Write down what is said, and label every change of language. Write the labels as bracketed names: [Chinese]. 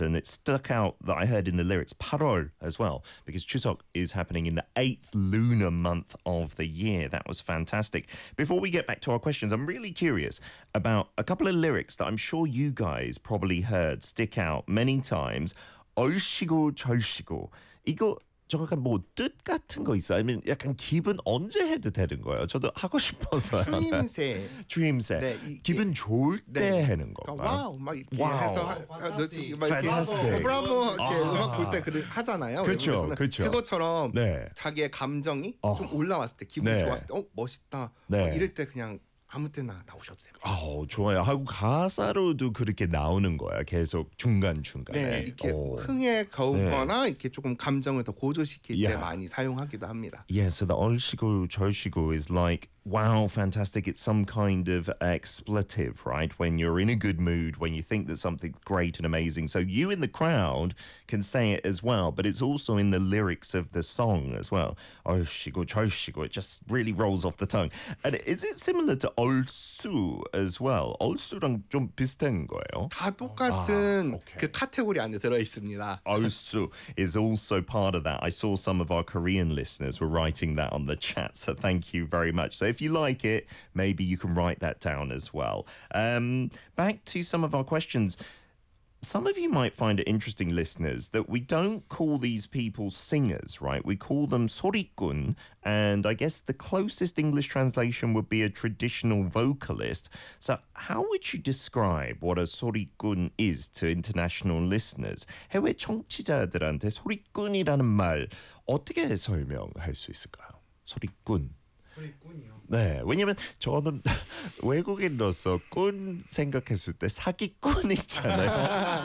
[English] And it stuck out that I heard in the lyrics, Parol as well, because Chuseok is happening in the eighth lunar month of the year. That was fantastic. Before we get back to our questions, I'm really curious about a couple of lyrics that I'm sure you guys probably heard stick out many times. [Korean] 얼씨고 절씨고. 이거 정확한 뭐 뜻 같은 거 있어요? 아니면 약간 기분 언제 해도 되는 거예요? 저도 하고 싶어서요. 추임새. 추임새. 네, 기분 좋을 때 네. 하는 거. 그러니까 와우. 막 이렇게 [English] 와우. [Korean] 해서. [English] 판타스틱. [Korean] 브라보 이렇게 음악 볼 때 하잖아요. 그렇죠. 그렇죠. 그것처럼 네. 자기의 감정이 좀 올라왔을 때, 기분 네. 좋았을 때, 멋있다. 네. 막 이럴 때 그냥. 아무 때나 나오셔도 됩니다. 아, 좋아요. 하고 가사로도 그렇게 나오는 거야. 계속 중간 중간에. 네, 이렇게 오. 흥에 겨우거나 네. 이렇게 조금 감정을 더 고조시킬 yeah. 때 많이 사용하기도 합니다. [English] Yeah, so the [Korean] 얼씨구 절씨구 [English] is like wow, fantastic. It's some kind of expletive, right? When you're in a good mood, when you think that something's great and amazing. So you in the crowd can say it as well, but it's also in the lyrics of the song as well. [Korean] 얼씨구 절씨구. [English] It just really rolls off the tongue. And is it similar to 얼쑤 as well? [Korean] 얼쑤랑 좀 비슷한 거예요? 다 똑같은 아, okay. 그 카테고리 안에 들어있습니다. [English] 얼쑤 is also part of that. I saw some of our Korean listeners were writing that on the chat, so thank you very much. So if you like it, maybe you can write that down as well. Back to some of our questions. Some of you might find it interesting, listeners, that we don't call these people singers, right? We call them 소리꾼, and I guess the closest English translation would be a traditional vocalist. So how would you describe what a 소리꾼 is to international listeners? [Korean] 해외 청취자들한테 소리꾼이라는 말 어떻게 설명할 수 있을까요? 소리꾼. 소리꾼이요. 네, 왜냐면 저는 외국인으로서 꾼 생각했을 때 사기꾼 있잖아요.